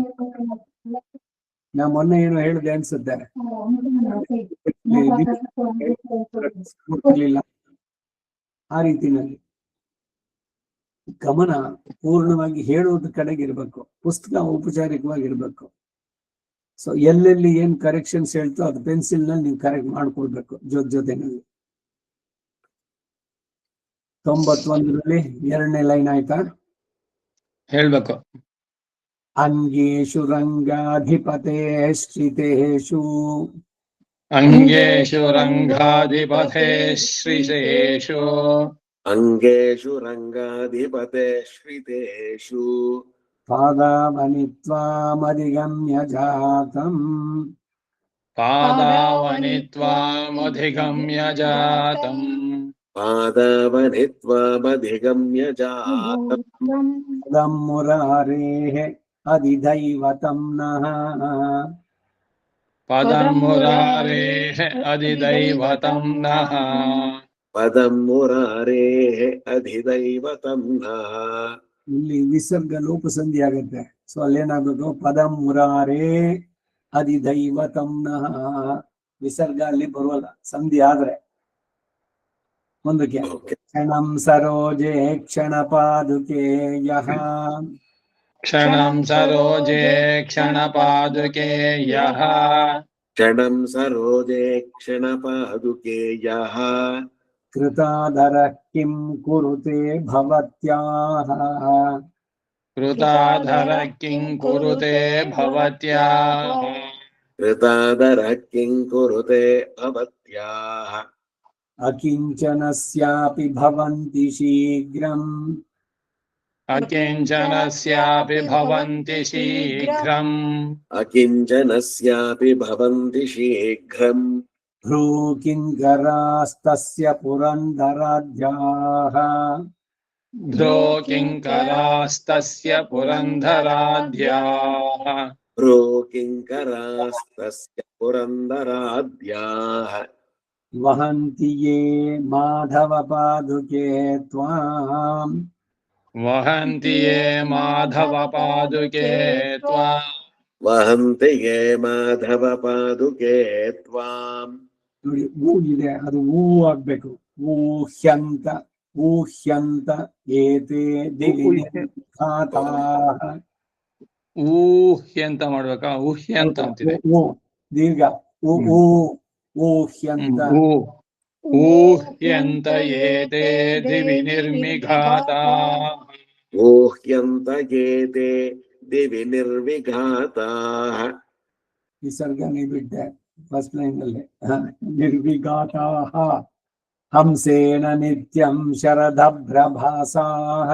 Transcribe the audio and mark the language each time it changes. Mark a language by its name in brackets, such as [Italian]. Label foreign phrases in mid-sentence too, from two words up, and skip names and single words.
[Kannada] ನಾ ಮೊನ್ನೆ ಏನೋ ಹೇಳಿದೆ ಅನ್ಸುತ್ತೆ, ಆ ರೀತಿನಲ್ಲಿ ಗಮನ ಪೂರ್ಣವಾಗಿ ಹೇಳೋದ್ ಕಡೆಗಿರ್ಬೇಕು. ಪುಸ್ತಕ ಔಪಚಾರಿಕವಾಗಿರ್ಬೇಕು. ಸೊ ಎಲ್ಲೆಲ್ಲಿ ಏನ್ ಕರೆಕ್ಷನ್ಸ್ ಹೇಳ್ತೋ ಅದು ಪೆನ್ಸಿಲ್ ನಲ್ಲಿ ನೀವು ಕರೆಕ್ಟ್ ಮಾಡ್ಕೊಳ್ಬೇಕು ಜೊತೆನಲ್ಲಿ. 91ರಲ್ಲಿ ಎರಡನೇ ಲೈನ್ ಆಯ್ತಾ? ಹೇಳ್ಬೇಕು. [Sanskrit] ಅಂಗೇಶು ರಂಗಾಧಿಪತೆ ಶ್ರಿತೇಷು, ಅಂಗೇಷು ರಂಗಾಧಿಪತೆ ಶ್ರೀಶೇಷು, ಅಂಗೇಷು ರಂಗಾಧಿಪತೆ ಶ್ರಿತೇಷು, ಪಾದಾವನಿ ತ್ವಾಮಧಿಗಮ್ಯ ಜಾತಂ, ಪಾದಾವನಿ ತ್ವಾಮಧಿಗಮ್ಯ ಜಾತಂ, ಪಾದಾವನಿ ತ್ವಾಮಧಿಗಮ್ಯ ಜಾತಂ, ಪದಂ ಮುರಾರೇಃ ಅಧಿದೈವತಂ ನಃ, ಪದಂ ಮುರಾರೇಃ ಅಧಿದೈವತಂ ನಃ, ಪದಂ ಮುರಾರೇಃ ಅಧಿದೈವತಂ ನಃ. [Kannada] ಇಲ್ಲಿ ವಿಸರ್ಗ ಲೋಪಸಂಧಿ ಆಗುತ್ತೆ. ಸೊ ಅಲ್ಲೇನಾಗ್ಬೇಕು, [Sanskrit] ಪದಂ ಮುರಾರೇ ಅಧಿದೈವತಂ ನಃ. [Kannada] ವಿಸರ್ಗ ಅಲ್ಲಿ ಬರುವಲ್ಲ ಸಂಧಿ ಆದ್ರೆ. ಮುಂದಕ್ಕೆ [Sanskrit] ಕ್ಷಣಂ ಸರೋಜೆ ಕ್ಷಣ ಪಾದುಕೆ ಯಃ, ಕ್ಷಣಂ ಸರೋಜೆ ಕ್ಷಣ ಪಾದುಕೆ ಯಃ, ಕ್ಷಣಂ ಸರೋಜೆ ಕ್ಷಣ ಪಾದುಕೆ ಯಃ, ಕೃತಾದರ ಕಿಂ ಕುರುತೆ ಭವತ್ಯಾಃ, ಕೃತಾಧರ ಕಿಂ ಕುರುತೆ ಭವತ್ಯಾಃ, ಕೃತಾದರ ಕಿಂ ಕುರುತೆ ಭವತ್ಯಾಃ, ಅಕಿಂಚನಸ್ಯಾಪಿ ಭವಂತಿ ಶೀಘ್ರಂ, ಅಕಿಂಚನಸ್ಯಾಪಿ ಭವಂತಿ ಶೀಘ್ರಂ, ಅಕಿಂಚನಸ್ಯಾಪಿ ಭವಂತಿ ಶೀಘ್ರಂ, ಭ್ರೂ ಕಿಂಕರಾಸ್ತಸ್ಯ ಪುರಂದರಾಧ್ಯಾಃ, ಧ್ರೋ ಕಿಂಕರಾಸ್ತಸ್ಯ ಪುರಂದರಾಧ್ಯಾಃ, ಭ್ರೂ ಕಿಂಕರಾಸ್ತಸ್ಯ ಪುರಂದರಾಧ್ಯಾಃ, ವಹಂತಿ ಯೇ ಮಾಧವ ಪಾದುಕೆ ತ್ವಾಂ, ವಹಂತಿ ಯೇ ಮಾಧವ ಪಾದುಕೆ ತ್ವಾಂ, ವಹಂತಿ ಯೇ ಮಾಧವ ಪಾದುಕೆ ತ್ವಾಂ. [Kannada] ನೋಡಿ ಊ ಇದೆ, ಅದು ಊ ಆಗ್ಬೇಕು. [Sanskrit] ಊಹ್ಯಂತ ಊಹ್ಯಂತ ಏತೆ ದಿವಿಘಾತಾಃ. [Kannada] ಊಹ್ಯ ಅಂತ ಮಾಡ್ಬೇಕಾ? ಊಹ್ಯ ಅಂತ ಅಂತಿದೆ. ಊ ದೀರ್ಘ ಊ ಊ ಊಹ್ಯಂತ. [Sanskrit] ಊಹ್ಯಂತ ಏತೆ ದಿವಿ ನಿರ್ಮಿಘಾತಾಃ, ಊಹ್ಯಂತ ಏತೆ ದಿವಿ ನಿರ್ವಿಘಾತಾಃ. [Kannada] ವಿಸರ್ಗನೆ ಬಿಟ್ಟೆ. [English] first line [Kannada] ಅಲ್ಲಿ [Sanskrit] ನಿರ್ವಿಘಾತಾಃ ಹಂಸೇನ ನಿತ್ಯಂ ಶರದಭ್ರಭಾಸಾಃ